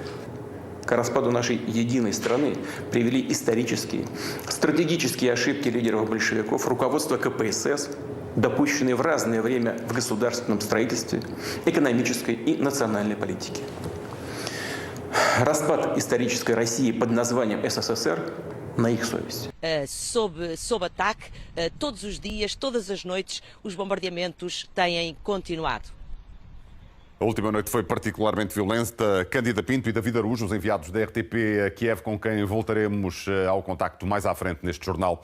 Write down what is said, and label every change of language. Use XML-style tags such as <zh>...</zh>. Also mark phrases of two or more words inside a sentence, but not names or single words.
<ru>К распаду нашей единой страны привели исторические, стратегические ошибки лидеров большевиков, руководства КПСС, допущенные в разное время в государственном строительстве, экономической и национальной политике. Распад исторической России под названием СССР на их совесть.</ru> <pt>Sob ataque, todos os dias, todas as noites, os bombardeamentos têm continuado. A última noite foi particularmente violenta. Cândida Pinto e David Araújo, os enviados da RTP a Kiev, com quem voltaremos ao contacto mais à frente neste jornal.</pt>